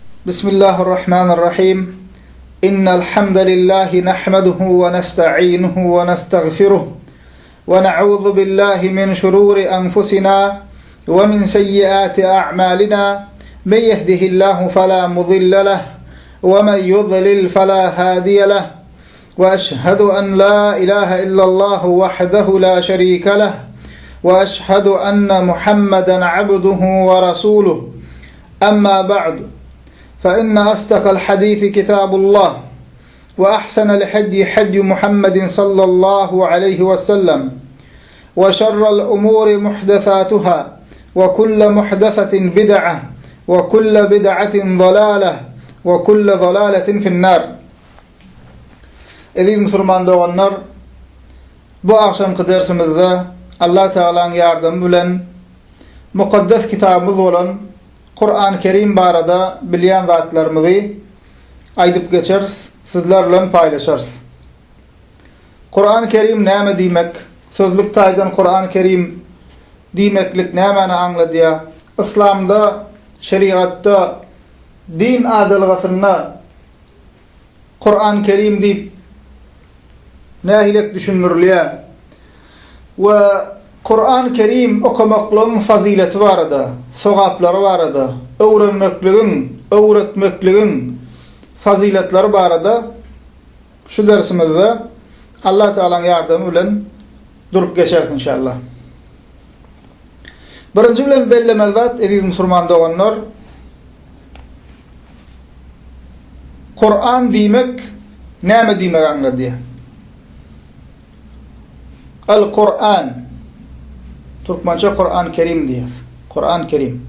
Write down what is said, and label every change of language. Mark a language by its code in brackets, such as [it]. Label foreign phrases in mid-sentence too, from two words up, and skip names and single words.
[ar] بسم الله الرحمن الرحيم. إن الحمد لله نحمده ونستعينه ونستغفره ونعوذ بالله من شرور أنفسنا ومن سيئات أعمالنا. من يهده الله فلا مضل له ومن يضلل فلا هادي له. وأشهد أن لا إله إلا الله وحده لا شريك له وأشهد أن محمدا عبده ورسوله. أما بعد. فإن أصدق الحديث كتاب الله وأحسن الهدي هدي محمد صلى الله عليه وسلم وشر الأمور محدثاتها وكل محدثة بدعة وكل بدعة ضلالة وكل ضلالة في النار. [tk] Aziz Müslüman doğanlar, bu akşamki dersimizde Allah Teala'nın yardımı bilen mukaddes kitabımız olan Kur'an-ı Kerim barada bilýän zatlarymyzy aýdyp geçeriz, sizlerle paylaşarız. Kur'an-ı Kerim näme diýmek? Sözlük taýdan Kur'an-ı Kerim diýmeklik nämäni aňladýar? İslamda, şeriatda, din adalgasyna Kur'an-ı Kerim diýip nähilek düşünürilýär? Ve Kur'an-ı Kerim okumaklığın fazileti barada, sogaplary barada, öwretmekligiň faziletleri barada şu dersimizde Allah Teala'nın yardımı bilen durup geçeriz inşallah. Birinci bilen bellemeli zat, aziz Müslüman doğanlar, Kur'an diýmek näme diýmek aňladýar? El-Kur'an, Türkmençe Kur'an-ı Kerim diýär. Kur'an-ı Kerim.